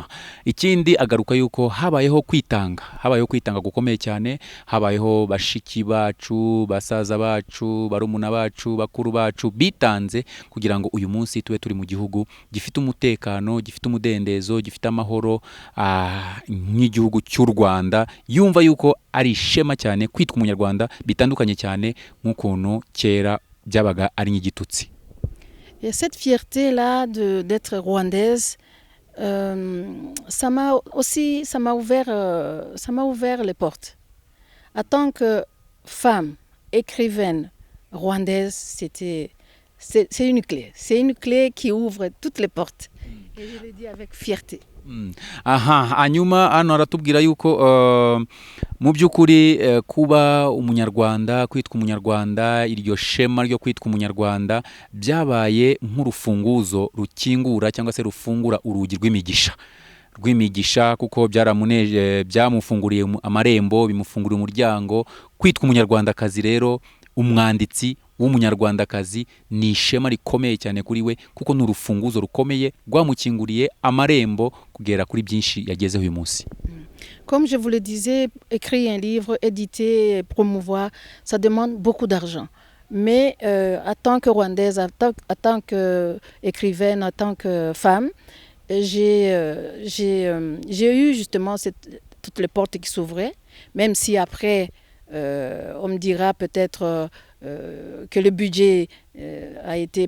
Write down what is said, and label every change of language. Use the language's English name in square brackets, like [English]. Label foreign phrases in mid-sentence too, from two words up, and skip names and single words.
[Kinyarwanda] Ikindi agaruka yuko habayeho kwitanga gukomeye cyane, habayeho bashiki bacu, basaza bacu, barumuna bacu, bakuru bacu bitanze kugira ngo uyu munsi tube turi mu gihugu gifite umutekano, gifite umudendezo, gifite amahoro nk'igihugu cy'u Rwanda, yumva yuko ari ishema cyane kwitwa umunyarwanda, bitandukanye cyane nk'ukuntu kera byabaga ari nk'igitutsi. [French] Et cette fierté-là d'être rwandaise, ça m'a ouvert les portes. En tant que femme, écrivaine rwandaise, c'est une clé qui ouvre toutes les portes. Et je le dis avec fierté. [Kinyarwanda] Hanyuma hano aratubwira yuko mu by'ukuri kuba umunyarwanda, kwitwa umunyarwanda, iryo shema ryo kwitwa umunyarwanda byabaye nk'urufunguzo rukingura cyangwa se rufungura urugi rw'imigisha kuko byamufunguriye amarembo, bimufunguriye umuryango. Kwitwa umunyarwandakazi rero, umwanditsi w'umunyarwandakazi ni ishema rikomeye cyane kuri we kuko n'urufunguzo rukomeye rwamukinguriye amarembo kugera kuri byinshi yagezeho uyu munsi. [French] Comme je vous le disais, écrire un livre, éditer, promouvoir, ça demande beaucoup d'argent. Mais en tant que Rwandaise, en tant qu'écrivaine, en tant que femme, j'ai eu justement toutes les portes qui s'ouvraient, même si après on me dira peut-être que le budget a été...